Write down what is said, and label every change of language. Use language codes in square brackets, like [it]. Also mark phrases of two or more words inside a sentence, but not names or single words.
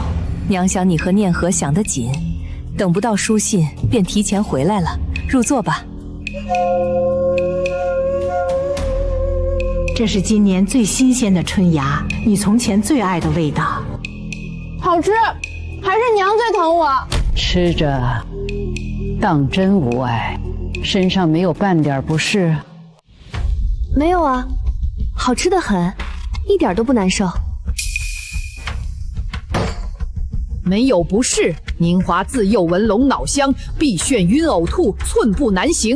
[zh] 娘想你和念和想得緊，等不到書信便提前回來了。入座吧。這是今年最新鮮的春芽，你從前最愛的味道。好吃，還是娘最疼我。吃着，當真無礙，身上沒有半點不適。沒有啊，好吃得很，一點都不難受。沒有不適，寧華自幼聞龍腦香，必眩暈嘔吐，寸步難行。